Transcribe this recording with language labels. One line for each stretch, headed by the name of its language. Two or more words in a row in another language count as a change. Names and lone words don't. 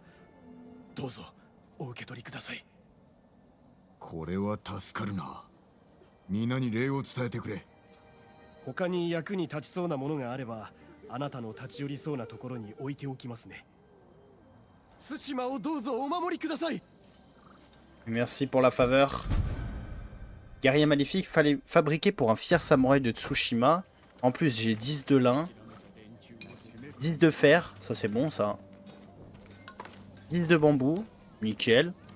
Japanese: どうぞお受け取りください。これは助かるな。皆に礼を伝えてくれ。他に役に立ちそうなものがあれば、あなたの立ち寄りそうなところに置いておきますね。対馬をどうぞお守りください。
French: Merci pour la faveur. Guerrier maléfique, fallait fabriquer pour un fier samouraï de Tsushima. En plus, j'ai 10 de lin. 10 de fer, ça c'est bon ça. 10 de bambou, nickel.